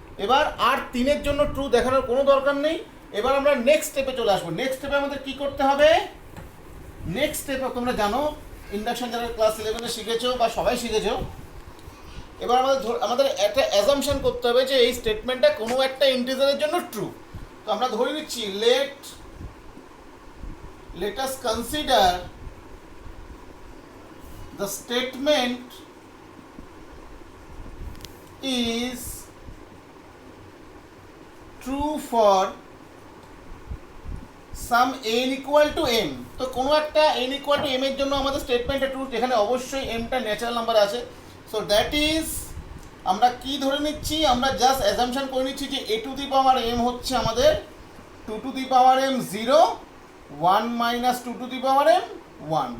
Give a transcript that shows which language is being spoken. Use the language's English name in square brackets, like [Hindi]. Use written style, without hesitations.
[Bangla] এবার আর 3 এর জন্য ট্রু দেখানোর কোনো দরকার নেই। এবার আমরা নেক্সট স্টেপে চলে আসবো। নেক্সট স্টেপে আমাদের কি করতে হবে, নেক্সট স্টেপে তোমরা জানো ইন্ডাকশন যারা ক্লাস 11-এ শিখেছো বা সবাই শিখেছো, এবার আমাদের একটা অ্যাজাম্পশন করতে হবে যে এই স্টেটমেন্টটা কোনো একটা ইন্টিজারের জন্য ট্রু। তো আমরা ধরে নিচ্ছি [English] let us consider the statement is true for some n equal to m। [Bangla] তো কোনো একটা n ইকুয়াল টু m এর জন্য আমাদের স্টেটমেন্টটা ট্রু, যেখানে অবশ্যই mটা ন্যাচারাল নাম্বার আছে। সো দ্যাট ইজ, আমরা কি ধরে নিচ্ছি, আমরা জাস্ট অ্যাজাম্পশন করে নিচ্ছি যে a to the power m হচ্ছে আমাদের 2 to the power m 0, 1 minus 2 to the power m 1।